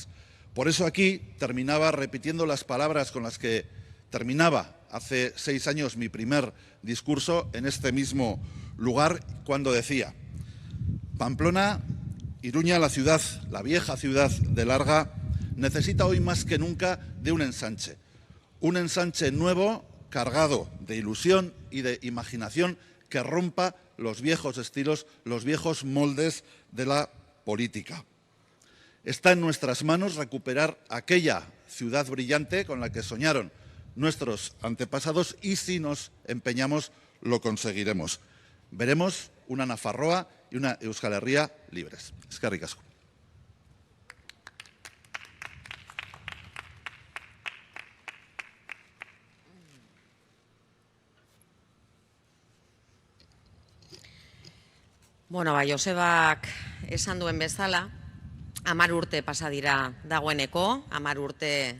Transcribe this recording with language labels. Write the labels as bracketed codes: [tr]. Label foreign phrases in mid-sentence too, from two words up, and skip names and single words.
[es] Por eso aquí terminaba repitiendo las palabras con las que terminaba hace 6 años mi primer discurso en este mismo lugar, cuando decía: Pamplona, Iruña, la ciudad, la vieja ciudad de Larga, necesita hoy más que nunca de un ensanche nuevo, cargado de ilusión y de imaginación, que rompa los viejos estilos, los viejos moldes de la política. Está en nuestras manos recuperar aquella ciudad brillante con la que soñaron nuestros antepasados y si nos empeñamos lo conseguiremos. Veremos una Nafarroa y una Euskal Herria libres. [eu] Eskerrik asko. Bueno, Josebak esan duen bezala, 10 urte pasa dira dagoeneko, 10 urte